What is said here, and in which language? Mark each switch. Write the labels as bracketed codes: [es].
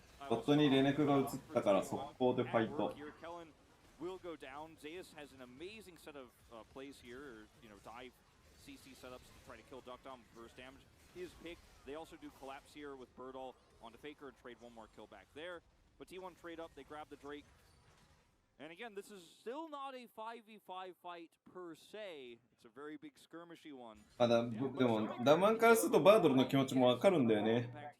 [ja] ボットにレネクが映ったから速攻でファイト。 [en] Will go down. Zeus has an amazing set of plays here, dive CC setups to try to kill Duckdom burst damage. He is picked. They also do collapse here with Birdall onto Faker and trade one more kill back there. But T1 trade up, they grab the Drake. And again, this is still not a 5v5 fight per se. It's a very big skirmishy one. [ja] でもダマンからするとバードルの気持ちもわかるんだよね。